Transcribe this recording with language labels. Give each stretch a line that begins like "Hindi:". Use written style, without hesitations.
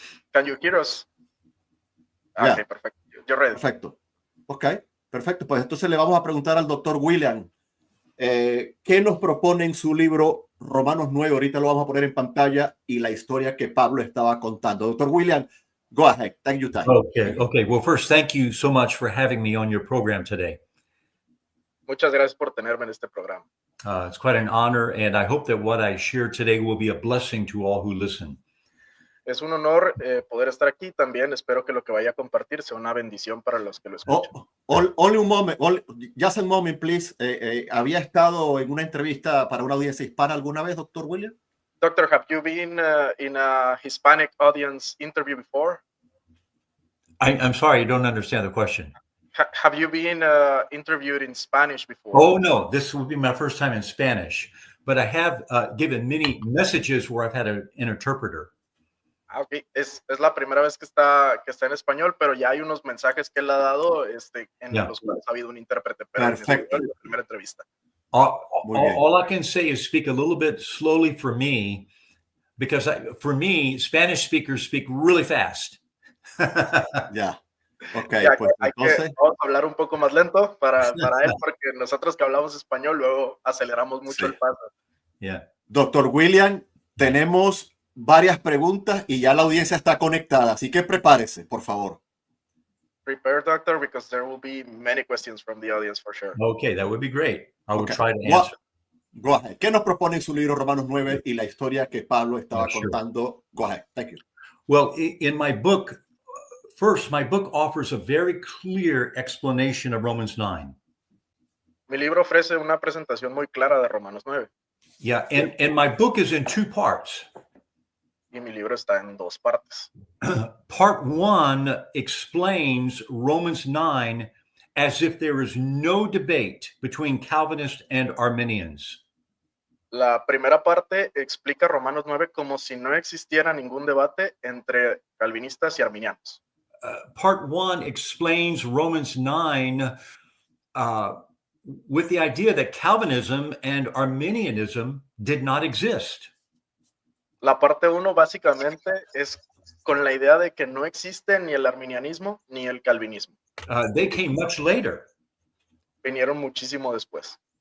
English: Can you hear us? Yeah. Okay, perfecto. You're ready.
Spanish: Perfecto. Ok, perfecto. Pues entonces le vamos a preguntar al doctor Williams qué nos propone en su libro Romanos 9. Ahorita lo vamos a poner en pantalla y la historia que Pablo estaba contando.
English: Doctor Williams, go ahead. Take your time. Okay. Well, first, thank you so much for having me on your program today.
Spanish: Muchas gracias por tenerme en este programa.
English: It's quite an honor, and I hope that what I share today will be a blessing to all who listen.
Spanish: Es un honor poder estar aquí. También espero que lo que vaya a compartir sea una bendición para los que lo escuchan.
English: Only un moment, just a moment, please.
Spanish: ¿Había estado en una entrevista para una audiencia hispana alguna vez, doctor Williams?
English: Doctor, have you been in a Hispanic audience interview before? I'm sorry, I don't understand the question. Have you been interviewed in Spanish before? Oh, no, this will be my first time in Spanish, but I have given many messages where I've had an interpreter. Okay.
Spanish: Es la primera vez que está en español, pero ya hay unos mensajes que él ha dado en los cuales ha habido un intérprete. Pero perfecto. En la primera entrevista.
English: All I can say is speak a little bit slowly for me, because for me, Spanish speakers speak really fast. Yeah. Ok,
Spanish: Ya pues hay que entonces, vamos a hablar un poco más lento para él, porque nosotros que hablamos español luego aceleramos mucho sí. el paso.
English: Yeah.
Spanish: Doctor William, tenemos varias preguntas y ya la audiencia está conectada, así que prepárese, por favor.
English: Prepare, doctor, because there will be many questions from the audience for sure. Okay, that would be great. I will Okay. try to answer. Go ahead.
Spanish: ¿Qué nos propone en su libro Romanos 9 y la historia que Pablo estaba
English: Sure. contando? Go ahead. Thank you. Well, in my book, first, my book offers a very clear explanation of Romans 9.
Spanish: Mi libro ofrece una presentación muy clara de Romanos 9
English: Yeah, and my book is in two parts.
Spanish: y mi libro está en dos partes.
English: Part 1 explains Romans 9 as if there is no debate between Calvinists and Arminians.
Spanish: La primera parte explica Romanos 9 como si no existiera ningún debate entre calvinistas y arminianos.
English: Part 1 explains Romans 9 with the idea that Calvinism and Arminianism did not exist.
Spanish: La parte 1 básicamente es con la idea de que no existe ni el arminianismo ni el calvinismo.
English: They came much later,
Spanish: Vinieron muchísimo después,